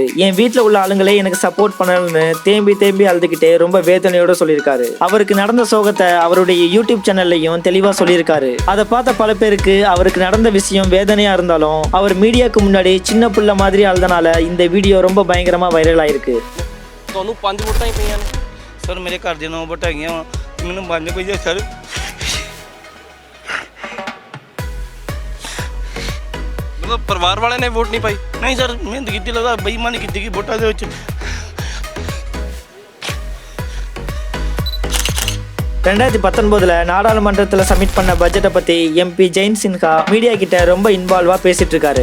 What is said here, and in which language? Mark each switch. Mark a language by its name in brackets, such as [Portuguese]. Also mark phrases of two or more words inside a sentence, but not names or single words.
[Tamil] என் வீட்டுல உள்ள ஆளுங்களே எனக்கு சப்போர்ட் பண்ணலன்னு தேம்பி அழுதுகிட்டே ரொம்ப வேதனையோட சொல்லியிருக்காரு. அவருக்கு நடந்த சோகத்தை அவருடைய யூடியூப் சேனல்ல தெளிவா சொல்லியிருக்காரு. அதை பார்த்த பல பேருக்கு அவருக்கு நடந்த விஷயம் வேதனையா இருந்தாலும் அவர் மீடியாக்கு முன்னாடி சின்ன புள்ள மாதிரி அழுதனால இந்த வீடியோ ரொம்ப பயங்கரமா வைரல் ஆயிருக்கு. [Punjabi] ਤੁਹਾਨੂੰ 5 ਵੋਟਾਂ ਹੀ ਪਈਆਂ ਨੇ ਸਰ, ਮੇਰੇ ਘਰ ਦੇ 9 ਵੋਟਾਂ ਹੈਗੀਆਂ, ਮੈਨੂੰ 5 ਪਈਆਂ ਸਰ। ਮਤਲਬ ਪਰਿਵਾਰ ਵਾਲਿਆਂ ਨੇ ਵੋਟ ਨਹੀਂ ਪਾਈ? ਨਹੀਂ ਸਰ, ਮਿਹਨਤ ਕੀਤੀ, ਲੱਗਦਾ ਬੇਈਮਾਨੀ ਕੀਤੀ ਗਈ ਵੋਟਾਂ ਦੇ ਵਿੱਚ। [Tamil] 2019 நாடாளுமன்றத்தில் சப்மிட் பண்ண பட்ஜெட்டை பத்தி எம்பி ஜெயின் சின்ஹா மீடியா கிட்ட ரொம்ப இன்வால்வா பேசிட்டு இருக்காரு.